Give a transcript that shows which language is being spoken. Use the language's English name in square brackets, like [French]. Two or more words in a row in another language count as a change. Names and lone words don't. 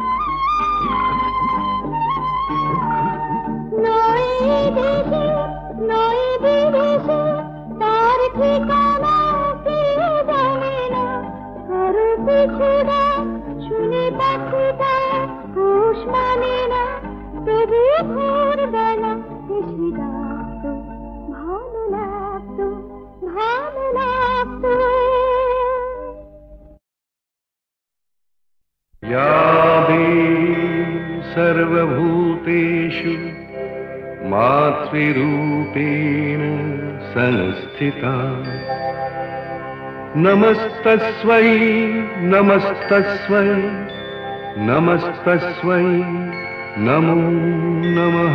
[Bangla] নয় দেশে, নয় বিদেশে, তার ঠিকানা কেউ জানে না, কারো পিছুরা শুনে পাখিটা হুঁশ মানে না, তবু ভোরবেলা এসে ডাকতো, ভালো লাগতো, ভালো লাগতো। [Sanskrit] या देवी सर्वभूतेषु मातृरूपेण संस्थिता, नमस्तस्मै नमस्तस्मै नमस्तस्मै नमो नमः।